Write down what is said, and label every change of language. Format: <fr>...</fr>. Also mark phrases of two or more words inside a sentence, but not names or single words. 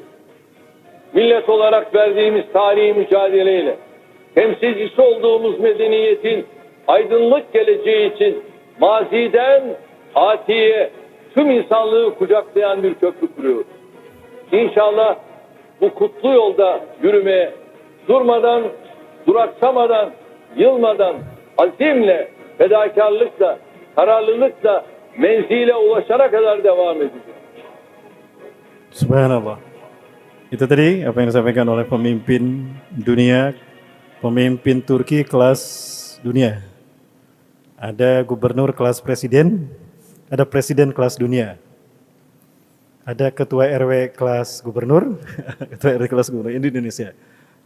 <tr>Millet olarak verdiğimiz tarihi mücadeleyle temsilcisi olduğumuz medeniyetin aydınlık geleceği için maziden atiye tüm insanlığı kucaklayan bir köprü kuruyoruz. İnşallah bu kutlu yolda yürümeye durmadan, duraksamadan, yılmadan, azimle, fedakarlıkla, kararlılıkla menzile ulaşana kadar devam edeceğiz.</tr> <id>Subhanallah. Itu tadi apa yang disampaikan oleh pemimpin dunia, pemimpin Turki kelas dunia. Ada gubernur kelas presiden, ada presiden kelas dunia. Ada ketua RW kelas gubernur, ketua RW kelas gubernur di Indonesia.</id>